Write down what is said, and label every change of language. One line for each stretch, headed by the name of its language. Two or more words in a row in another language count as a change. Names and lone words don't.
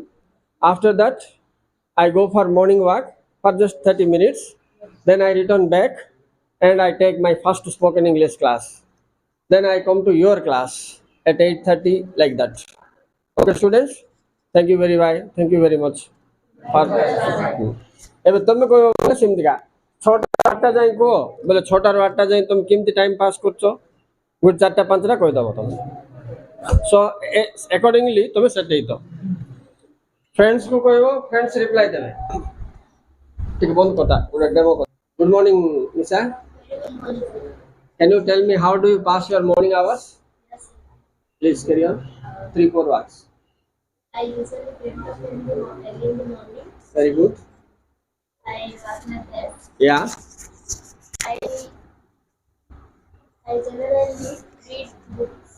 English: After that, I go for morning walk for just 30 minutes. Then I return back, and I take my first spoken English class. Then I come to your class at 8:30 like that. Okay, students. Thank you very much.
Odia: ଏବେ ତମେ କହିବ ବୋଲେ ସେମିତିକା ଛଅଟା ଆଠଟା ଯାଇ କୁହ ବୋଲେ ଛଅଟାରୁ ଆଠଟା ଯାଇ ତମେ କେମିତି
English: time pass
Odia: କରୁଛ ଗୋଟେ ଚାରିଟା ପାଞ୍ଚଟା କହିଦେବ ତମେ
English: so accordingly
Odia: ତମେ ସେଟ୍ ହେଇଥ ଫ୍ରେଣ୍ଡସ୍କୁ କହିବ
English: friends reply
Odia: ଦେବେ ଟିକେ ବନ୍ଦ କଥା ଗୋଟେ ଡେମୋ କଥା
English: good morning
Odia: ନିଶା
English: can you tell me how do you pass your morning hours? Please carry on. 3-4 words. I usually get up early in the morning. Very good. I wash my face. Yeah. I generally read books.